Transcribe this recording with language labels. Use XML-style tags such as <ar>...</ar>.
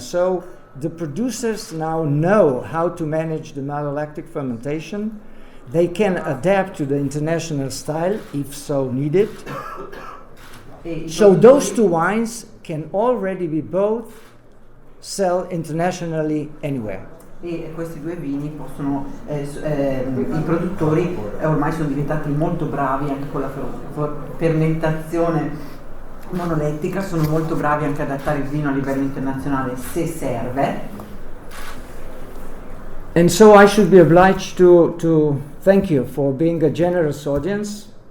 <en>So the producers now know how to manage the malolactic fermentation. They can adapt to the international style if so needed. So those two wines can already be both sell internationally anywhere.</en> <it>E questi due vini possono, i produttori ormai sono diventati molto bravi anche con la fermentazione monolettica, sono molto bravi anche ad adattare il vino a livello internazionale se serve.</it> <en>And so I should be obliged to thank you for being a generous audience.</en>